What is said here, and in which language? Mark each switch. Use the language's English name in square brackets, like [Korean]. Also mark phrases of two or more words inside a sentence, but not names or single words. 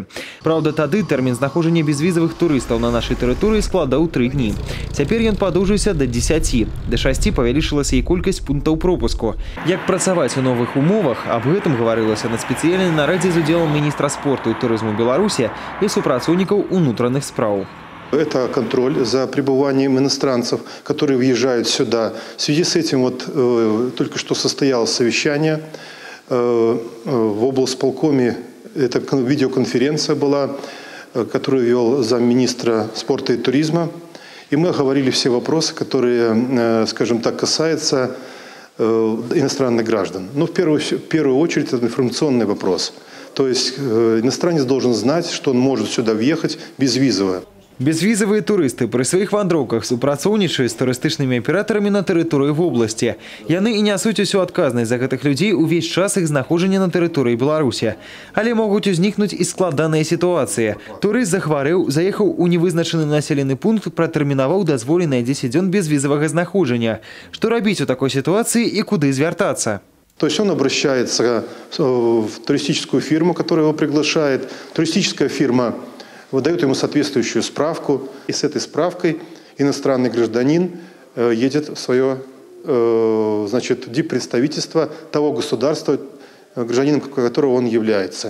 [Belarusian] Праўда, тады тэрмін знаходжання безвізавых турыстаў на нашай тэрыторыі складаў 3 дні. Цяпер ён падоўжыўся да 10. Да 6 павялічылася і колькасць пунктаў пропуску. Як працаваць у новых умовах, аб гэтым гаварылася на спецыяльнай нарадзе з удзелам міністра спорту і турызму Беларусі і супрацоўнікаў унутраных спраў. [Russian] Это контроль за пребыванием иностранцев, которые въезжают сюда. В связи с этим только что состоялось совещание в облсполкоме. Это видеоконференция была, которую вел замминистра спорта и туризма. И мы оговорили все вопросы, которые, скажем так, касаются иностранных граждан. Но в первую очередь это информационный вопрос. То есть иностранец должен знать, что он может сюда въехать безвизово. [Belarusian] Безвізавыя турысты пры сваіх вандроўках супрацоўнічаюць з турыстычнымі аператарамі на тэрыторыі вобласці. Яны і нясуць усю адказнасць за гэтых людзей увесь час іх знаходжання на тэрыторыі Беларусі. Але могуць узнікнуць і складаныя сітуацыі. Турыст захварэў, заехаў у невызначаны населены пункт, пратэрмінаваў дазволеныя 10 дзён безвізавага знаходжання. Што рабіць у такой сітуацыі і куды звяртацца? [Russian] То есть он обращается в туристическую фирму, которая его приглашает. Туристическая фирма выдает ему соответствующую справку, и с этой справкой иностранный гражданин едет в свое диппредставительство того государства, гражданином которого он является.